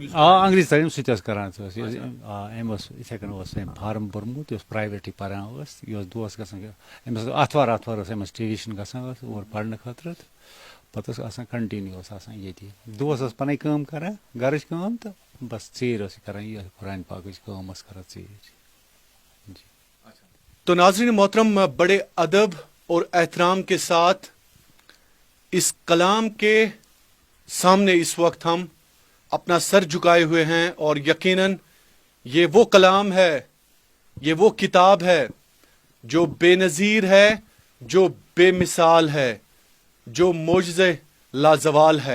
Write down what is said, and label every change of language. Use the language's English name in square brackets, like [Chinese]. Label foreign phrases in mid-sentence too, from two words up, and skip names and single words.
[Kashmiri] انگریٖزی تعلیٖم سُہ تہِ ٲس کران. أمۍ اوس یِتھٕے کٔنۍ اوس أمۍ فارم بوٚرمُت, یہِ اوس پرایویٹٕے پران ٲس, یہِ اوس دۄہس گژھان, أمِس ٲس آتھوار ٲس أمِس ٹیوٗشن گژھان ٲس اور پرنہٕ خٲطرٕ, تہٕ پتہٕ اوس آسان کنٹِنیوٗ اوس آسان ییٚتی, دۄہس ٲس پنٕنۍ کٲم کران, گرٕچ کٲم, تہٕ بس ژیٖرۍ ٲس یہِ کران یہِ قرآن پاکٕچ کٲم ٲس کران ژیٖرۍ. [Urdu] تو ناظرین محترم, بڑے ادب اور احترام کے ساتھ اس کلام کے سامنے اس وقت ہم اپنا سر جھکائے ہوئے ہیں, اور یقیناً یہ وہ کلام ہے, یہ وہ کتاب ہے جو بے نظیر ہے, جو بے مثال ہے, جو معجزہ لازوال ہے.